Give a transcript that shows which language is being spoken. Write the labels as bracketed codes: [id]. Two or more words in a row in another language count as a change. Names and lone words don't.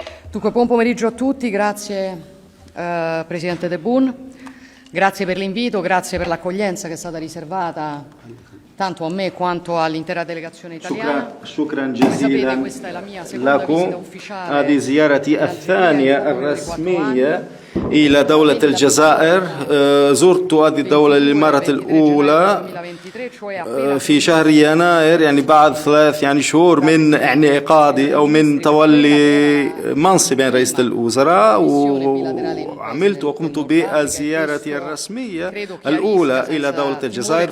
[it] Dunque, buon pomeriggio a tutti, grazie Presidente De Boon, grazie per l'invito, grazie per l'accoglienza che è stata riservata tanto a me quanto all'intera delegazione italiana. [ar] شكرا جزيلا لكم. هذه زيارتي الثانية الرسمية إلى دولة الجزائر. زرت هذه الدولة للمرة الأولى في شهر يناير، يعني بعد 3 شهور من انعقادي أو من تولي منصب رئيس الوزراء، وعملت وقمت بالزيارة الرسمية الأولى إلى دولة الجزائر.